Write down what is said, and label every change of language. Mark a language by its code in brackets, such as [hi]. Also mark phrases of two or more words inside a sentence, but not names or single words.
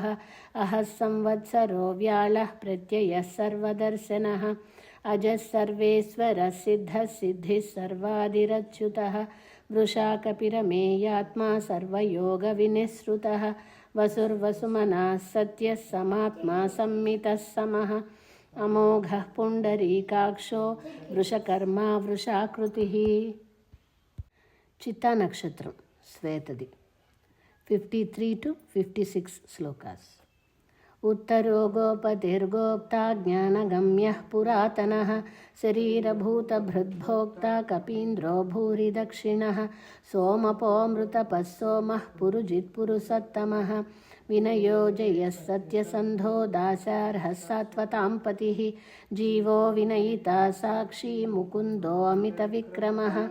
[sa] అహః సంవత్సరో వ్యాళః ప్రత్యయः సర్వదర్శనः అజः సర్వేశ్వరः సిద్ధः సిద్ధిः సర్వాదిరచ్యుతः వృషాకపిరమేయాత్మా సర్వయోగవినిశ్రుతः వసుర్వసుమనः సత్యः సమాత్మా సంమితः సమः అమోఘः పుండరీకాక్షో వృషకర్మా వృషాకృతిः. [te] చిత్తా నక్షత్రం శ్వేతది. 53 to 56 శ్లోకాస్. [sa] उत्तरो गोपतिर्गोप्ता ज्ञानगम्यः पुरातनः शरीरभूतभृद्भोक्ता कपीन्द्रो भूरि दक्षिणः सोमपोऽमृतपः सोमः पुरुजित्पुरुषोत्तमः विनयो जयः सत्यसन्धो दासार्हः सात्वतां पतिः जीवो विनयिता साक्षी मुकुन्दो अमितविक्रमः